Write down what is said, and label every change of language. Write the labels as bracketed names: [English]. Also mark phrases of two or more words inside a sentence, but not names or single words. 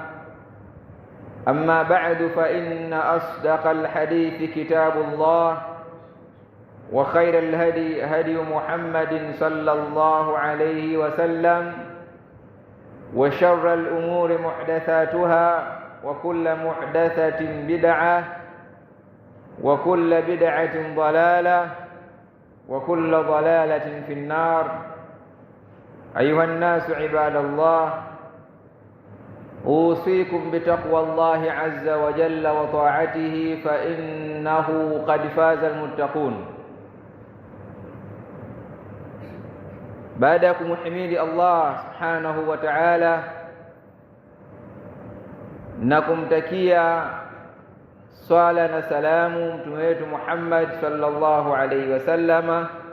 [Arabic] أما بعد فإن أصدق الحديث كتاب الله وخير الهدي هدي محمد صلى الله عليه وسلم وشر الأمور محدثاتها وكل محدثة بدعة وكل بدعة ضلالة وكل ضلالة في النار. أيها الناس عباد الله، أوصيكم بتقوى الله عز وجل وطاعته فإنه قد فاز المتقون. [Swahili] baada ya kumhimidi Allah [Arabic] سبحانه وتعالى [Swahili] na kumtakia swala na salamu mtume wetu Muhammad [Arabic] صلى الله عليه وسلم,